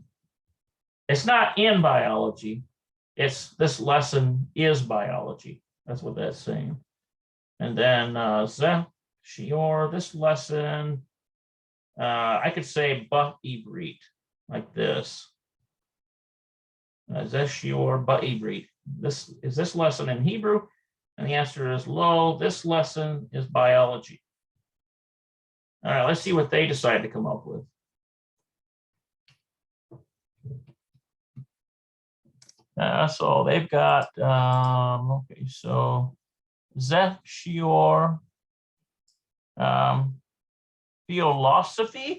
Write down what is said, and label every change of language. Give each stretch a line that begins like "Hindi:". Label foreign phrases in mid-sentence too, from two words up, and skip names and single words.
English: It's not in biology. It's this lesson is biology. That's what that's saying. And then shior, this lesson, I could say ba-ibrit like this.
Hebrew: זה שיעור בעברית.
English: this lesson in Hebrew? And the answer is lo. This lesson is biology. All right, let's see what they decide to come up with. So they've got, okay, so
Hebrew: זה שיעור,
English: philosophy.